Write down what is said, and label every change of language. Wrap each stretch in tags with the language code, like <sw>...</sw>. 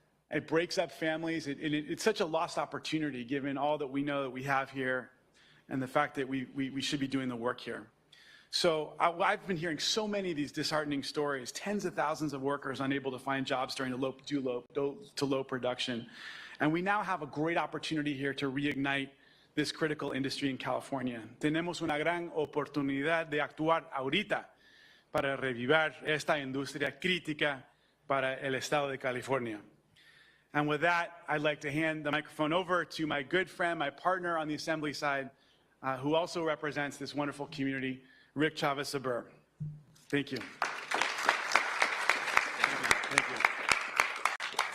<en>It breaks up families. It's such a lost opportunity given all that we know that we have here and the fact that we should be doing the work here. So I've been hearing so many of these disheartening stories, tens of thousands of workers unable to find jobs during low production. And we now have a great opportunity here to reignite this critical industry in California.</en> <es>Tenemos una gran oportunidad de actuar ahorita para revivir esta industria crítica para el estado de California.</es> <en>And with that, I'd like to hand the microphone over to my good friend, my partner on the Assembly side, who also represents this wonderful community, Rick Chavez-Sabur. Thank you. Thank you.</en>